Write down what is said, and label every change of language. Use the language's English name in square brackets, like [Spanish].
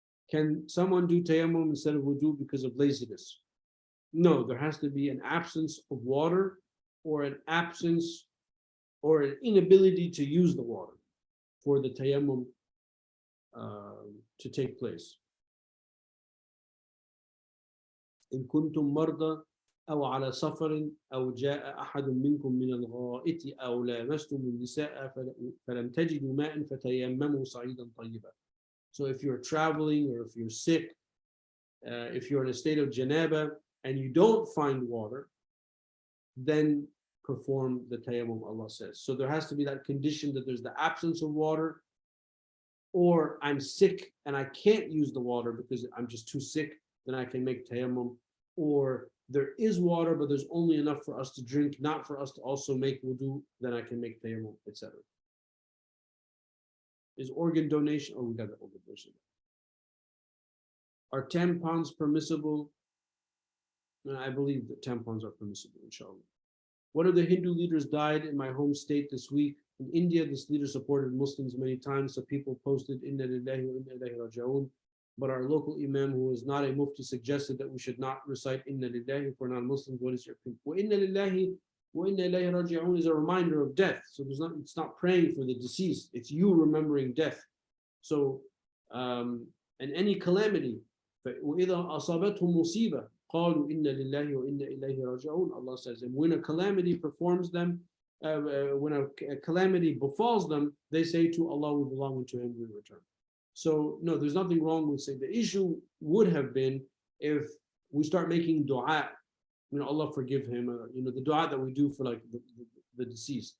[English] Can someone do tayammum instead of wudu because of laziness? No, there has to be an absence of water, or an absence or an inability to use the water for the tayammum to take place. [Arabic] إن كنتم مرضى أو على سفر أو جاء أحد منكم من الغائط أو لامستم النساء فلم تجدوا ماء فتيمموا صعيدا طيبا. [English] So if you're traveling, or if you're sick, if you're in a state of janaba and you don't find water, then perform the tayammum, Allah says. So there has to be that condition that there's the absence of water, or I'm sick and I can't use the water because I'm just too sick, then I can make tayammum. Or there is water, but there's only enough for us to drink, not for us to also make wudu, then I can make tayammum, etc. Is organ donation? Oh, we got the organ donation. Are tampons permissible? I believe that tampons are permissible, inshallah. One of the Hindu leaders died in my home state this week. In India, this leader supported Muslims many times, so people posted [Arabic] Inna lillahi wa inna ilayhi raji'un. [English] But our local Imam, who is not a mufti, suggested that we should not recite [Arabic] Inna lillahi [English] for non-Muslims. What is your opinion? [Arabic] Wa inna lillahi wa inna ilayhi raji'un [English] is a reminder of death. So it's not praying for the deceased, it's you remembering death. So, and any calamity, [Arabic] وَإِذَا أَصَابَتْهُمْ مُصِيبَةٌ قَالُوا إِنَّ لِلَّهِ وَإِنَّ إِلَيْهِ رَاجِعُونَ. [English] Allah says, and when a calamity performs them, when a calamity befalls them, they say to Allah, we belong, and to Him we return. So no, there's nothing wrong with saying. The issue would have been if we start making dua, Allah forgive him, the dua that we do for like the deceased.